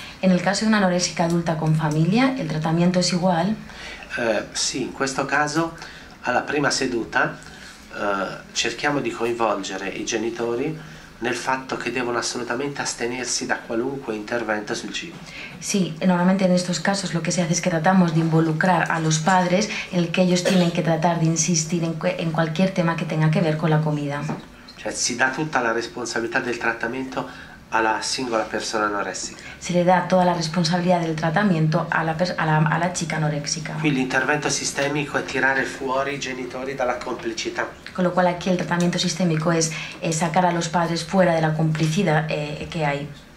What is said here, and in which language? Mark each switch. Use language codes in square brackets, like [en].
[es] En el caso de una anoréxica adulta con familia, el tratamiento es igual. [it] Sì, in questo caso alla prima seduta cerchiamo di coinvolgere i genitori nel fatto che devono assolutamente astenersi da qualunque intervento sul cibo. [es] Sí, normalmente en estos casos lo que se hace es que tratamos de involucrar a los padres en el que ellos tienen que tratar de insistir en cualquier tema que tenga que ver con la comida. [it] Cioè si dà tutta la responsabilità del trattamento alla singola persona anoressica. [es] Se le da toda la responsabilidad del tratamiento a la chica anoréxica. [it] Qui l'intervento sistemico è tirare fuori i genitori dalla complicità. [es] Con lo cual aquí el tratamiento sistémico es sacar a los padres fuera de la complicidad que hay.